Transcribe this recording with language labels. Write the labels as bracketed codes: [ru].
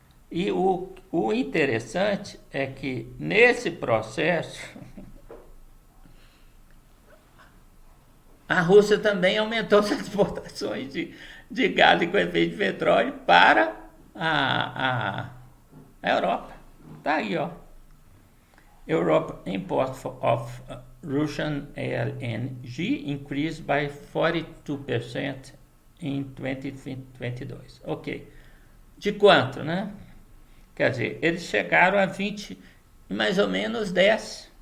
[pt] E o interessante é que nesse processo a Rússia também aumentou suas exportações de gás liquefeito de petróleo para a Europa. Tá aí, ó. [en] Europe import of Russian LNG increased by 42% [pt] em 2022. Ok. De quanto, né? Quer dizer, eles chegaram a 20, mais ou menos 10.